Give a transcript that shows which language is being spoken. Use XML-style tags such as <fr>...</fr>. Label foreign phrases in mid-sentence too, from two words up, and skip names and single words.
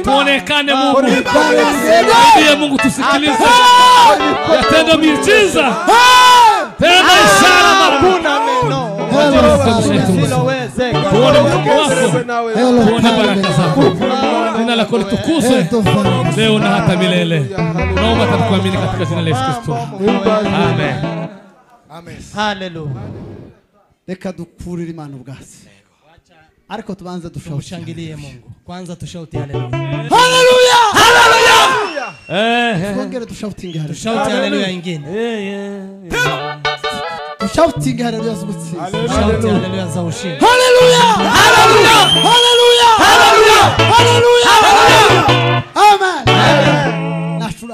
<sw>tuonekane Mungu ndiye Mungu tusikilize yatenda miujiza tenda ishara mara Kuna neno. Lisilowezeka. tuone mkono wako tuone baraka zako jina lako litukuzwe leo na hata milele naomba tukuamini katika jina la Yesu Kristo amen Hallelujah.</sw> <rw>Reka dukurire Imana ubwatsi. Ariko tubanze dushauke.</rw> <sw>Tushangilie Mungu. Kwanza tushauti haleluya. Haleluya! eh</sw> <rw>Twongere dushautinge haleluya.</rw> <sw>Tushauti haleluya ingine.</sw> <rw>Dushautinge haleluya z'ubutsinzi.</rw> <sw>Tushauti haleluya za ushindi. Haleluya! Haleluya! Haleluya! Haleluya! Haleluya! Amen. Nashura.</sw>